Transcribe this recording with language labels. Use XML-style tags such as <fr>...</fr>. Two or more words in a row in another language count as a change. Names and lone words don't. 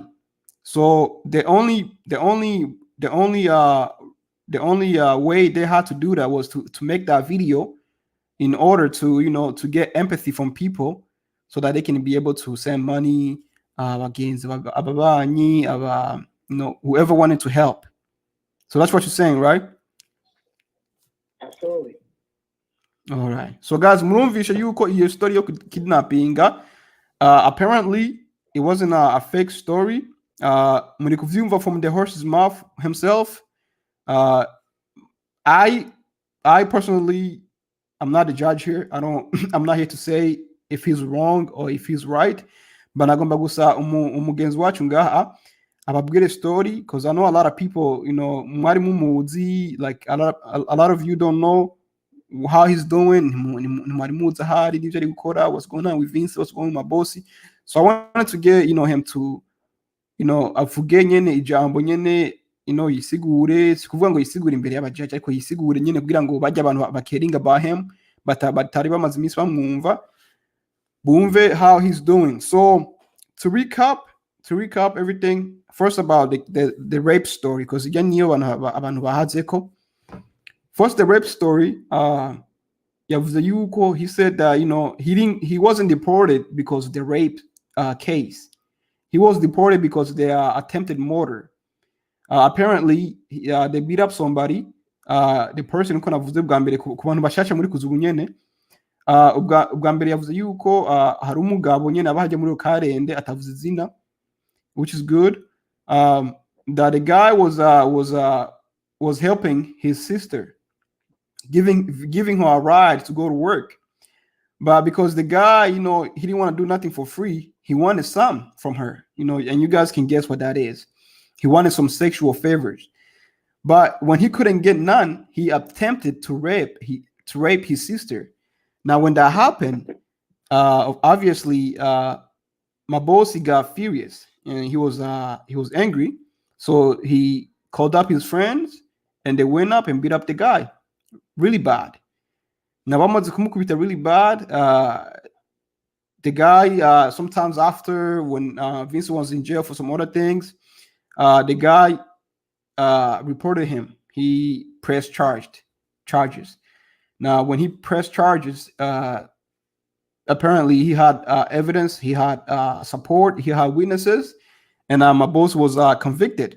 <en>So the only way they had to do that was to make that video in order to to get empathy from people so that they can be able to send money against whoever wanted to help. So that's what you're saying, right? Absolutely. All right. So guys,</en> <rn>murumvisha yuko iyo story yo kidnappinga</rn> <en>apparently it wasn't a fake story.</en> <rn>Muri kuvyumva</rn> <en>from the horse's mouth himself. I personally, I'm not the judge here. I'm not here to say if he's wrong or if he's right. But</en> <rn>nagomba gusa umugenzi wacu ngaha ababwire</rn> <en>story, because I know a lot of people,</en> <rn>mwari mumuzi,</rn> <en>like a lot of you don't know how he's doing.</en> <rn>Mwari muzi ahari n'ivyo ari gukora,</rn> <en>what's going on with Vincent, what's going on with Mabosi. So I wanted to get him to</en> <rn>avuge nyene ijambo nyene yisigure, sikuvuga ngo yisigure imbere y'abajaji, ariko yisigure nyene kugira ngo bajye abantu bakeringa</rn> <en>about him</en> <rn>batari bamaze iminsi bamwumva bumve</rn> <en>how he's doing. So to recap everything, first about the rape story, because again</en> <rn>abantu bahazeko.</rn> <en>First, the rape story, he said that he wasn't deported because of the rape case. He was deported because of the attempted murder. Apparently they beat up somebody. The person</en> <rn>uko navuze bwa mbere ku bantu bashasha muri kuzubu nyene, ubwa mbere yavuze yuko hari umugabo nyene abahajya muri Karende atavuze izina,</rn> <en>which is good. That the guy was helping his sister, giving her a ride to go to work. But because the guy, he didn't want to do nothing for free, he wanted some from her, and you guys can guess what that is. He wanted some sexual favors. But when he couldn't get none, he attempted to rape his sister. Now, when that happened, obviously, Mabosi got furious and he was angry. So he called up his friends and they went up and beat up the guy really bad. Now,</en> <rn>bamaze kumukubita</rn> <en>really bad. The guy, sometimes after, when Vincent was in jail for some other things, the guy reported him. He pressed charges. Now, when he pressed charges, apparently he had evidence, he had support, he had witnesses, and Mabosi was convicted.</en>